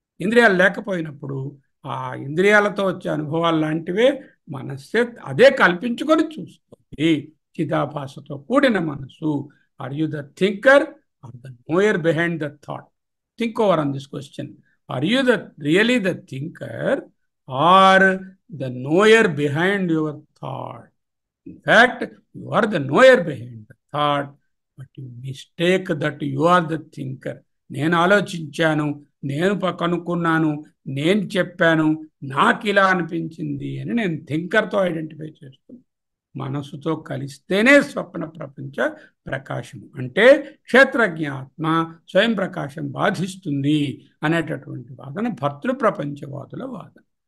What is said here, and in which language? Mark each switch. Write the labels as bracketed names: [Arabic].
[Telugu] ఇంద్రియాలు లేకపోయినప్పుడు ఆ ఇంద్రియాలతో వచ్చే అనుభవాలు లాంటివే మనస్సే అదే కల్పించుకొని చూస్తుంది. చిదాభాసతో కూడిన మనసు. [English] Are you the thinker or the knower behind the thought? Think over on this question. Are you really the thinker or the knower behind your thought? In fact, you are the knower behind the thought, but you mistake that you are the thinker. [Telugu] నేను ఆలోచించాను, నేను కనుక్కున్నాను, నేను చెప్పాను, నాకు ఇలా అనిపించింది అని నేను థింకర్తో ఐడెంటిఫై చేస్తున్నాను. మనసుతో కలిస్తేనే స్వప్న ప్రపంచ ప్రకాశము అంటే క్షేత్రజ్ఞ ఆత్మ స్వయం ప్రకాశం బాధిస్తుంది అనేటటువంటి వాదన భర్తృ ప్రపంచవాదుల వాదన.